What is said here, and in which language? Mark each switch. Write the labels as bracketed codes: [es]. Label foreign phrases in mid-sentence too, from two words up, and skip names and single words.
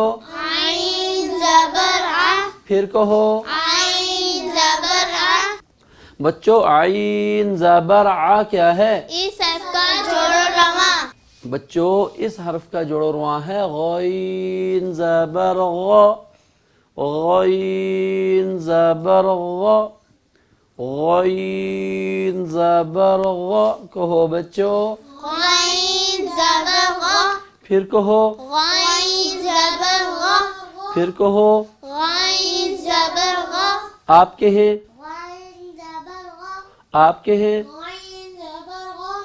[ur] عین زبر ع پھر کہو عین زبر ع بچوں عین زبر ع کیا ہے اس حرف کا جوڑو رواں بچوں اس حرف کا جوڑو رواں ہے غین زبر غ غین زبر غ غین زبر غ کہو بچوں غین زبر غ پھر کہو غین زبر غ پھر کہو غین زبر غ آپ کہیں غین زبر غ آپ کہیں غین زبر غ